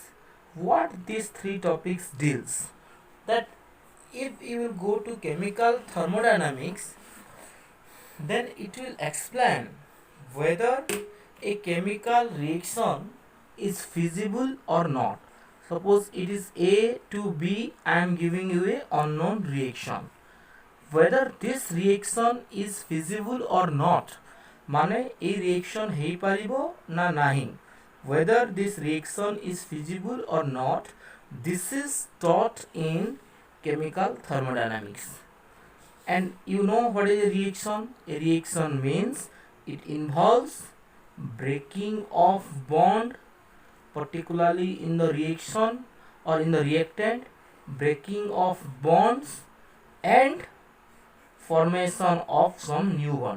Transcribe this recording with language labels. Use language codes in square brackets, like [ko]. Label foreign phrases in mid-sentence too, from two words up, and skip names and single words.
[en] What these three topics deals, that if you will go to chemical thermodynamics, then it will explain whether a chemical reaction is feasible or not. Suppose it is A to B, I am giving you a unknown reaction. Whether this reaction is feasible or not, [or] ମାନେ ଏଇ [en] reaction [or] ହେଇପାରିବ ନା ନାହିଁ, [en] whether this reaction is feasible or not, this is taught in chemical thermodynamics. And you know what is a reaction? A reaction means it involves breaking of bond, particularly in the reaction or in the reactant, breaking of bonds and formation of some new bond.